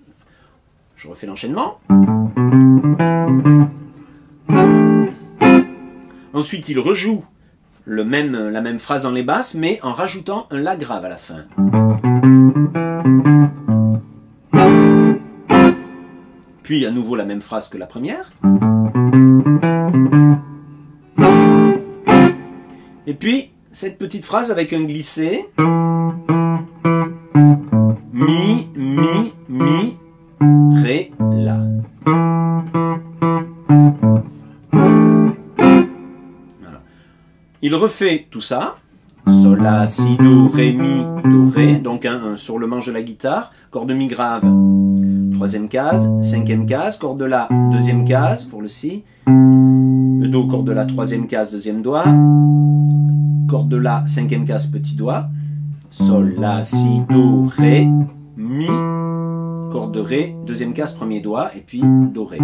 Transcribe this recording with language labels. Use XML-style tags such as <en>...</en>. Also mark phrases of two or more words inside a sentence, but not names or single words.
<fr>Je refais l'enchaînement. Ensuite il rejoue la même phrase dans les basses, mais en rajoutant un la grave à la fin. Puis à nouveau la même phrase que la première. Et puis cette petite phrase avec un glissé. Mi, mi, mi, ré, la. Voilà. Il refait tout ça. Sol, la, si, do, ré, mi, do, ré. Donc sur le manche de la guitare. Corde mi grave. Troisième case, cinquième case, corde de la, deuxième case pour le si, le do, corde de la, troisième case, deuxième doigt, corde de la, cinquième case, petit doigt, sol, la, si, do, ré, mi, corde de ré, deuxième case, premier doigt, et puis do, ré.</fr>